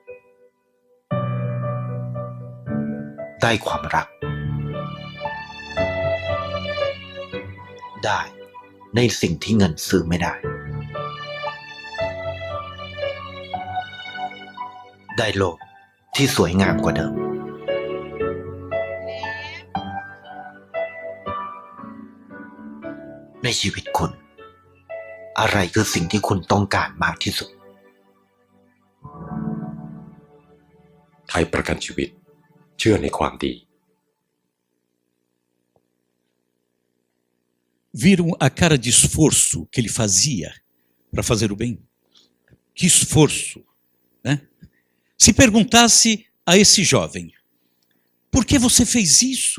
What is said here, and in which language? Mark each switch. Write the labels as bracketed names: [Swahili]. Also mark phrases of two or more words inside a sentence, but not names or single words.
[Thai] ได้ความรักได้ในสิ่งที่เงินซื้อไม่ได้ ได้โลกที่สวยงามกว่าเดิม ในชีวิตคุณ อะไรคือสิ่งที่คุณต้องการมากที่สุด ไทยประกันชีวิตเชื่อในความดี [Portuguese] Viram a cara de esforço que ele fazia para fazer o bem? Que esforço, né? Se perguntasse a esse jovem, por que você fez isso?